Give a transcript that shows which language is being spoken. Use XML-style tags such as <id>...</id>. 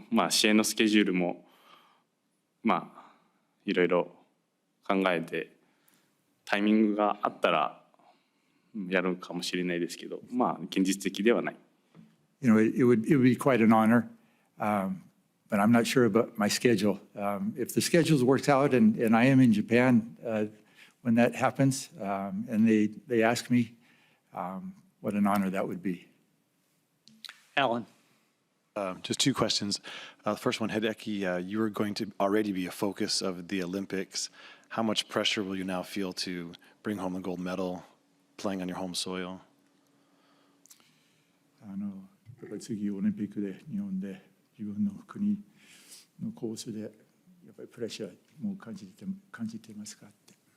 <ja>試合のスケジュールもいろいろ考えて、タイミングがあったらやるかもしれないですけど、現実的ではない。</ja> <en>You know, it would be quite an honor, but I'm not sure about my schedule. If the schedule works out and I am in Japan when that happens, and they ask me, what an honor that would be. Alan. Just two questions. The first one, Hideki, you are going to already be a focus of the Olympics. How much pressure will you now feel to bring home the gold medal playing on your home soil?</en> <ja>やっぱり次オリンピックで日本で自分の国のコースでやっぱりプレッシャーも感じてますかって。</ja>